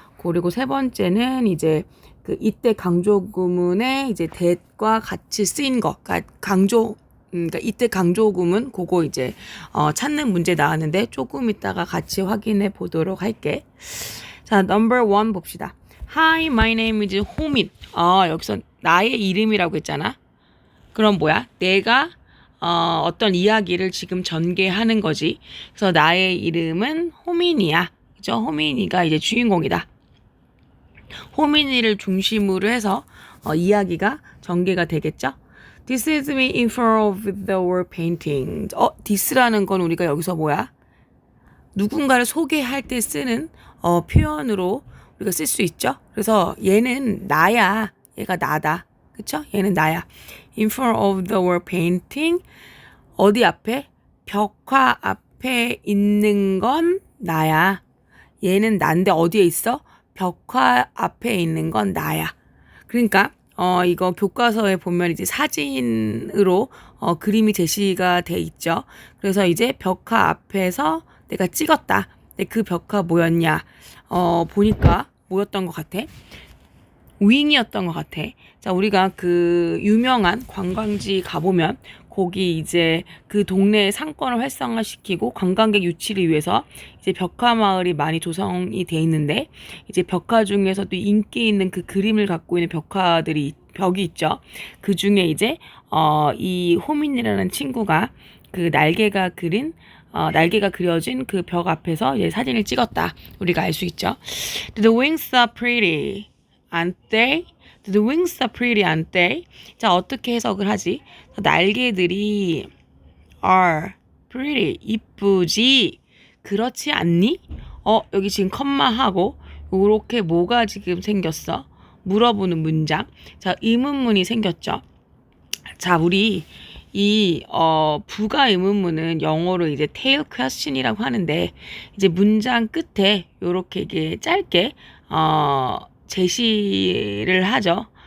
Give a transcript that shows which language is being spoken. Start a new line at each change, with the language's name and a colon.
Korean: 그리고 세 번째는 이제 이때 강조구문에 이제 that과 같이 쓰인 거, 그러니까 이때 강조구문 그거 이제 찾는 문제 나왔는데 조금 이따가 같이 확인해 보도록 할게. 자,
English: number 1
Korean: 봅시다.
English: Hi, my name is 호민.
Korean: 여기서 나의 이름이라고 했잖아. 그럼 뭐야? 내가 어떤 이야기를 지금 전개하는 거지. 그래서 나의 이름은 호민이야. 그죠? 호민이가 이제 주인공이다. 호민이를 중심으로 해서 이야기가 전개가 되겠죠?
English: This is me in front of the wall painting.
Korean: this라는 건 우리가 여기서 뭐야? 누군가를 소개할 때 쓰는 표현으로 우리가 쓸 수 있죠? 그래서 얘는 나야. 얘가 나다. 그쵸? 얘는 나야.
English: In front of the wall painting.
Korean: 어디 앞에? 벽화 앞에 있는 건 나야. 얘는 난데 어디에 있어? 벽화 앞에 있는 건 나야. 그러니까 이거 교과서에 보면 이제 사진으로 그림이 제시가 돼 있죠. 그래서 이제 벽화 앞에서 내가 찍었다. 근데 그 벽화 뭐였냐? 보니까 뭐였던 것 같아? 윙이었던 것 같아. 자, 우리가 그 유명한 관광지 가보면 거기 이제 그 동네의 상권을 활성화시키고 관광객 유치를 위해서 이제 벽화 마을이 많이 조성이 돼 있는데 이제 벽화 중에서도 인기 있는 그 그림을 갖고 있는 벽이 있죠. 그 중에 이제 이 호민이라는 친구가 그 날개가 그려진 그 벽 앞에서 이제 사진을 찍었다. 우리가 알 수 있죠.
English: The wings are pretty, aren't they? The wings are pretty, aren't they?
Korean: 자, 어떻게 해석을 하지? 날개들이
English: are pretty,
Korean: 이쁘지? 그렇지 않니? 여기 지금 컴마하고 요렇게 뭐가 지금 생겼어? 물어보는 문장. 자, 의문문이 생겼죠. 자, 우리 이 부가 의문문은 영어로 이제 tail question이라고 하는데 이제 문장 끝에 요렇게 이게 짧게 제시를 하죠.